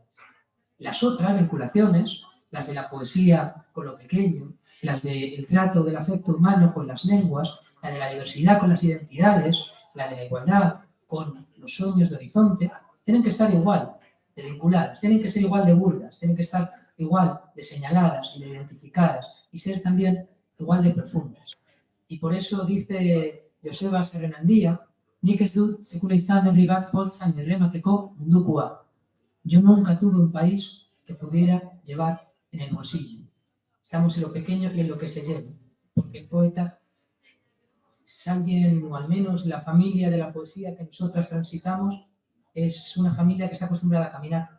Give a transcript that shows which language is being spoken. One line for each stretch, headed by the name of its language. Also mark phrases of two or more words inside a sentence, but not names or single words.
Spanish: Las otras vinculaciones, las de la poesía con lo pequeño, las del trato del afecto humano con las lenguas, la de la diversidad con las identidades, la de la igualdad con los sueños de horizonte, tienen que estar igual de vinculadas, tienen que ser igual de burdas, tienen que estar igual de señaladas y de identificadas y ser también igual de profundas. Y por eso dice Joseba Serrenandía,
Basque: nik ez dut sekula izan herri bat poltsan erremateko mundukoa.
Spanish: Yo nunca tuve un país que pudiera llevar en el bolsillo. Estamos en lo pequeño y en lo que se lleva, porque el poeta es alguien, o al menos la familia de la poesía que nosotras transitamos, es una familia que está acostumbrada a caminar.